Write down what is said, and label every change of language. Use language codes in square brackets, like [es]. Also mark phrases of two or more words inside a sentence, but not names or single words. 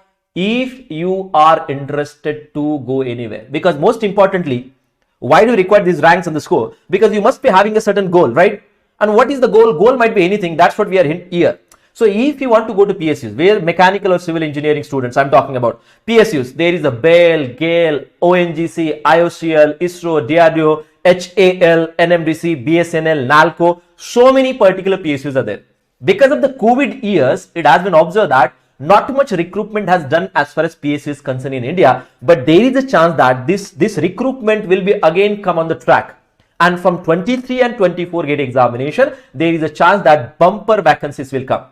[en] If you are interested to go anywhere. Because most importantly, why do you require these ranks and the score? Because you must be having a certain goal, right? And what is the goal? Goal might be anything. That's what we are here. So if you want to go to PSUs, where mechanical or civil engineering students, I'm talking about PSUs, there is a BEL, GALE, ONGC, IOCL, ISRO, DRDO, HAL, NMDC, BSNL, NALCO. So many particular PSUs are there. Because of the COVID years, it has been observed that not much recruitment has done as far as PSU is concerned in India, but there is a chance that this recruitment will be again come on the track. And from 23 and 24 GATE examination, there is a chance that bumper vacancies will come.